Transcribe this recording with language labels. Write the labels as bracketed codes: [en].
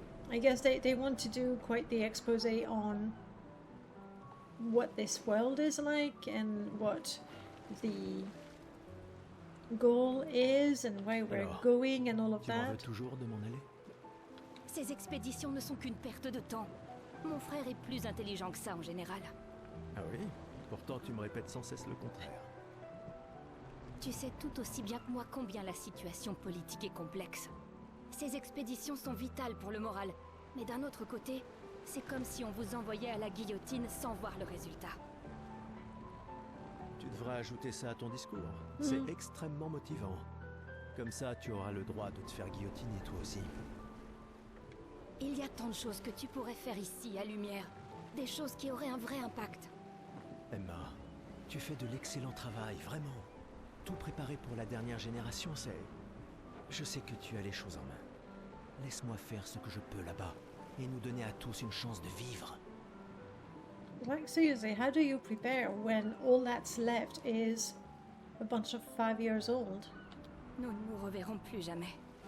[en] I guess they want to do quite the expose on what this world is like and what the goal is and where we're going and all of [fr] tu m'en veux [en] that. [fr] toujours de m'en aller? Ces expéditions ne sont qu'une perte de temps. Mon frère est plus intelligent que ça en général. Ah oui? Pourtant tu me répètes sans cesse le contraire. Tu sais tout aussi bien que moi combien la situation politique est complexe. Ces expéditions sont vitales pour le moral, mais d'un autre côté, c'est comme si on vous envoyait à la guillotine sans voir le résultat. Tu devrais ajouter ça à ton discours. C'est extrêmement motivant. Comme ça, tu auras le droit de te faire guillotiner toi aussi. Il y a tant de choses que tu pourrais faire ici, à Lumière. Des choses qui auraient un vrai impact. Emma, tu fais de l'excellent travail, vraiment. Tout préparé pour la dernière génération, c'est... Je sais que tu as les choses en main. Laisse-moi faire ce que je peux là-bas et nous donner à tous une chance de vivre. [en] Like seriously, how do you prepare when all that's left is a bunch of 5 years old? [fr] Nous ne nous reverrons plus jamais.